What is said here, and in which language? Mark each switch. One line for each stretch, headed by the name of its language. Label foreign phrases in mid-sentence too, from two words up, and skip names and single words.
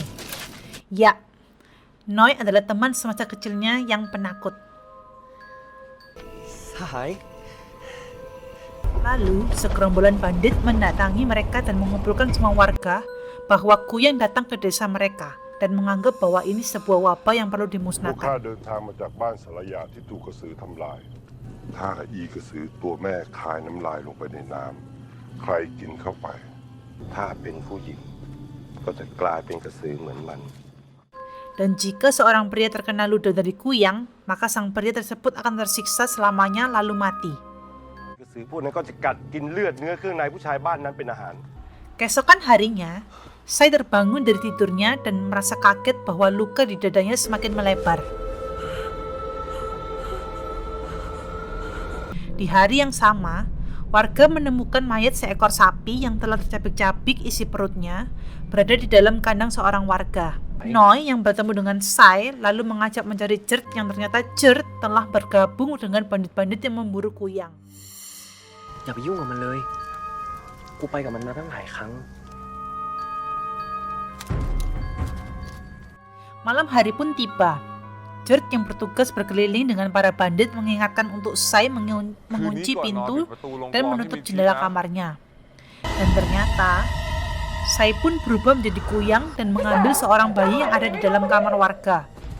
Indonesian: Ya, Noi adalah teman semasa kecilnya yang penakut. Sai. Lalu, segerombolan bandit mendatangi mereka dan mengumpulkan semua warga bahwa Kuyang datang ke desa mereka dan menganggap bahwa ini sebuah wabah yang perlu dimusnahkan.
Thai: ข้าเดินทางมาจากบ้านสารยาที่ถูกกระสือทำลายถ้าอีกระสือตัวแม่คายน้ำลายลงไปในน้ำใครกินเข้าไปถ้าเป็นผู้หญิงก็จะกลายเป็นกระสือเหมือนมัน
Indonesian: Dan jika seorang pria terkena ludah dari Kuyang, maka sang pria tersebut akan tersiksa selamanya lalu mati.
Thai: กระสือพวกนั้นก็จะกัดกินเลือดเนื้อเครื่องในผู้ชายบ้านนั้นเป็นอาหาร
Indonesian: Keesokan harinya, Sai terbangun dari tidurnya dan merasa kaget bahwa luka di dadanya semakin melebar. Di hari yang sama, warga menemukan mayat seekor sapi yang telah tercabik-cabik isi perutnya berada di dalam kandang seorang warga. Noi yang bertemu dengan Sai lalu mengajak mencari Jert yang ternyata Jert telah bergabung dengan bandit-bandit yang memburu Kuyang.
Thai: อย่าไปยุ่งกับมันเลย กูไปกับมันมาตั้งหลายครั้ง
Indonesian: Malam hari pun tiba. Jert yang bertugas berkeliling dengan para bandit mengingatkan untuk Sai mengunci pintu dan menutup jendela kamarnya. Dan ternyata Sai pun berubah menjadi Kuyang dan mengambil seorang bayi yang ada di dalam kamar warga.